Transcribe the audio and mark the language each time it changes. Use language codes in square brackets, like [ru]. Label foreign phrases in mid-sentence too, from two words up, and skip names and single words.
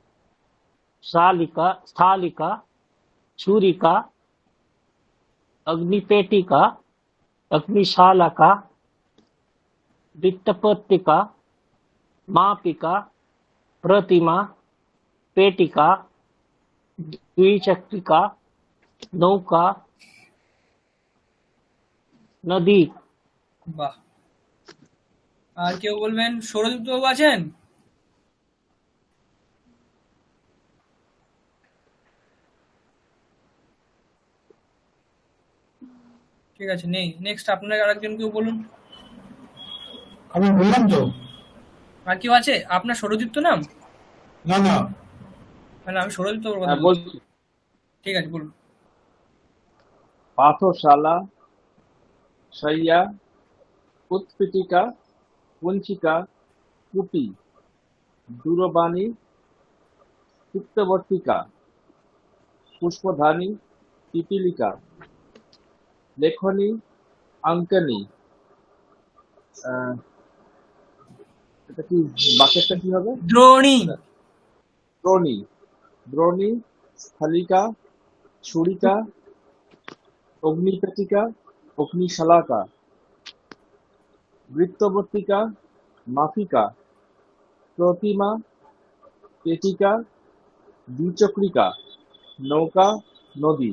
[sa] स्थालिका, छुरिका, अग्निपेटिका, अग्निशालाका, वृत्तपत्रिका, मापिका, प्रतिमा, पेटिका, द्विचक्रिका, नौका, नदी। [bn] বাহ। আর কেউ বলবেন? সৌরদীপ্ত বাবু আছেন? ঠিক আছে, নেই। নেক্সট আপনার আরেকজন কেউ বলুন। আমি বললাম তো। আর কেউ আছে? আপনার সৌরদীপ্ত নাম? না না, মানে আমি সৌরদীপ্ত বাবুর কথা হ্যাঁ বলছি। বলছি। ঠিক আছে, বলুন। [sa] পাঠশালা, শయ్যা, उत्पीठिका, कुंचिका, कूपी, दूरवाणी, सिक्तवर्तिका, पुष्पधानी, पिपीलिका, लेखनी, अंकनी। [bn] এটা কি বাক্যটা কি হবে? [sa] দ্রোণী। দ্রোণী, দ্রোণী, স্থলিকা, ছুরিকা, অগ্নিপেটিকা, অগ্নিশালাকা, বৃত্তবর্তিকা, মাফিকা, প্রতিমা, পেটিকা, দ্বিচক্রিকা, নৌকা, নদী।